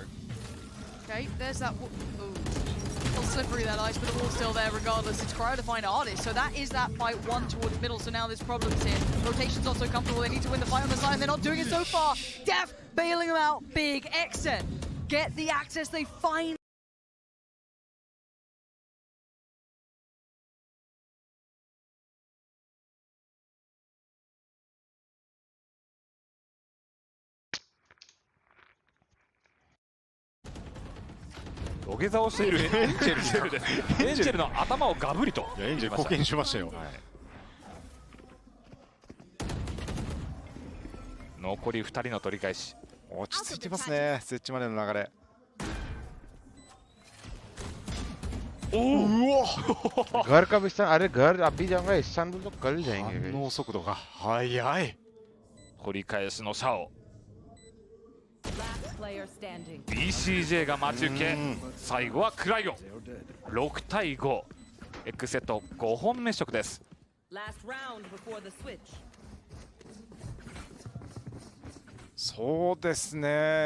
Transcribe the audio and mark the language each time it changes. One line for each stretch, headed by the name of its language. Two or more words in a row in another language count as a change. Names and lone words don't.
English: Okay, there's that. Ooh. A little slippery that ice, but the wall's still there regardless. It's Cryo to find Artist, so that is that fight one towards middle. So now there's problems here. Rotation's not so comfortable. They need to win the fight on the side, and they're not doing it so far. Def bailing them out big. XSET get the access. They find.
Japanese: 土下座をしているエンジェルです。エンジェルの頭をガブリと。いやエンジェル貢献しましたよ。残り2人の取り返し。落ち着いてますね。スイッチまでの流れ。
Hindi: घर कब इस्तान अरे घर अभी जाऊंगा इस्तांबुल तो कल जाएंगे।
Japanese: 反応速度が速い。取り返しのシャオ。BCJ が待ち受け、最後はクライオ。6対5。X セット5本目色です。そうですね。